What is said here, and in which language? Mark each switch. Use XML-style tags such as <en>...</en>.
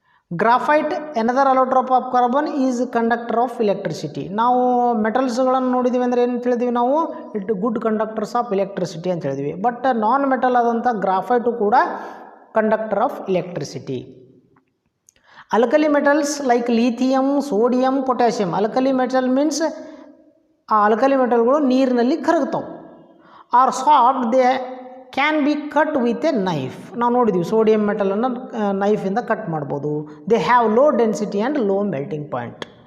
<en>Graphite another allotrope of carbon is conductor of electricity.</en> <kn>ನಾವು ಮೆಟಲ್ಸ್ಗಳನ್ನು ನೋಡಿದ್ದೀವಿ ಅಂದರೆ ಏನು ತಿಳಿದೀವಿ ನಾವು,</kn> <en>it good conductors of electricity</en> <kn>ಅಂತ ಹೇಳಿದ್ವಿ. ಬಟ್ ನಾನ್ ಮೆಟಲ್ ಆದಂಥ ಗ್ರಾಫೈಟು ಕೂಡ</kn> <en>Conductor of electricity. Alkali metals like lithium, sodium, potassium. Alkali metal means</en> <kn>ಆ alkali metalಗಳು ನೀರಿನಲ್ಲಿ ಕರಗುತ್ತವೆ.</kn> <en>Are soft, they can be cut with a knife.</en> <kn>ನಾವು ನೋಡಿದ್ದೀವಿ sodium ಮೆಟಲನ್ನು ನೈಫಿಂದ cut ಮಾಡ್ಬೋದು.</kn> <en>They have low density and low melting point.</en>